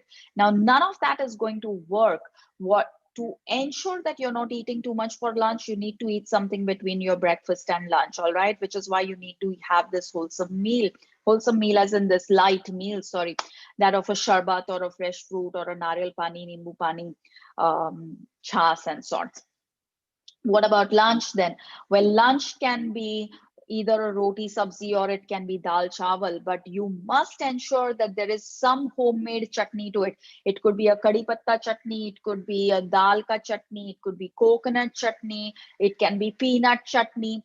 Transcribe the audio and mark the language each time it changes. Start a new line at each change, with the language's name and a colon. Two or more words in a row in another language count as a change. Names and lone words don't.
English: Now, none of that is going to work. What To ensure that you're not eating too much for lunch, you need to eat something between your breakfast and lunch, all right? Which is why you need to have this wholesome meal as in this light meal, sorry, that of a sharbat or a fresh fruit or a
Hindi: nariyal pani, nimbu pani,
English: chas and so on. What about lunch then? Well, lunch can be either a
Hindi: roti sabzi
English: or it can be
Hindi: dal chawal,
English: but you must ensure that there is some homemade chutney to it. It could be a
Hindi: kadi patta
English: chutney, it could be a
Hindi: dal ka chutney,
English: it could be coconut chutney, it can be peanut chutney.